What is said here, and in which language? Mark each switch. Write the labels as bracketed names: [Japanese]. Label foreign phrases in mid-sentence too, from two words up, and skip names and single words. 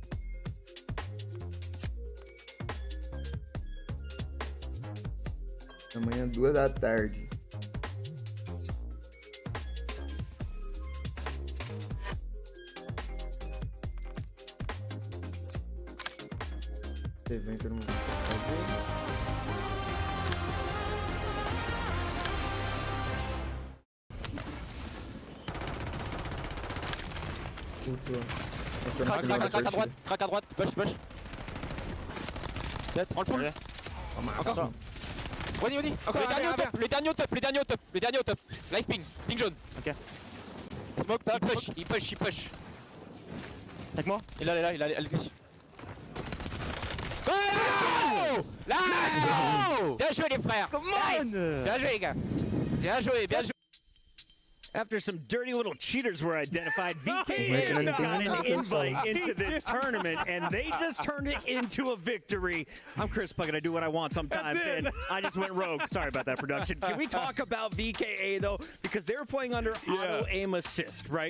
[Portuguese] Amanhã, 2 da tarde. Evento eu não vou fazer. [French] Crac à droite, push. Dead, prends le pull. Encore. Wadi. Le dernier au top. Life ping jaune. Ok. Smoke, il push. Avec moi. Il est là, elle glisse. Oh! Là! Bien joué les frères! Nice. Bien joué les gars! Bien joué! [English] After some dirty little cheaters were identified, VKA got an invite into this tournament, and they just turned it into a victory. I'm Chris Puckett. I do what I want sometimes, and I just went rogue. Sorry about that, production. Can we talk about VKA, though? Because they're playing under auto-aim assist, right?